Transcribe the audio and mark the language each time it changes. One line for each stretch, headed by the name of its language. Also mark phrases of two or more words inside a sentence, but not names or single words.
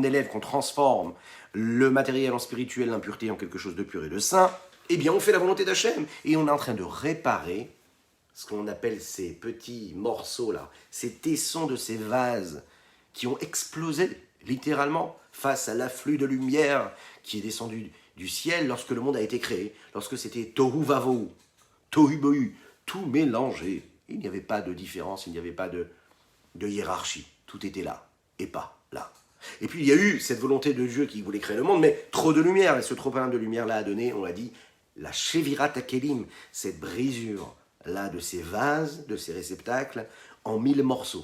French: élève, qu'on transforme le matériel en spirituel, l'impureté en quelque chose de pur et de saint, eh bien, on fait la volonté d'Hachem et on est en train de réparer ce qu'on appelle ces petits morceaux-là, ces tessons de ces vases qui ont explosé littéralement face à l'afflux de lumière qui est descendu du ciel lorsque le monde a été créé, lorsque c'était
Hebrew: תוהו ובוהו תוהו בוהו,
French: tout mélangé. Il n'y avait pas de différence, il n'y avait pas de hiérarchie. Tout était là et pas là. Et puis il y a eu cette volonté de Dieu qui voulait créer le monde, mais trop de lumière. Et ce trop plein de lumière-là a donné, on l'a dit, la
Hebrew: שבירת הכלים,
French: cette brisure-là de ces vases, de ces réceptacles, en 1000 morceaux.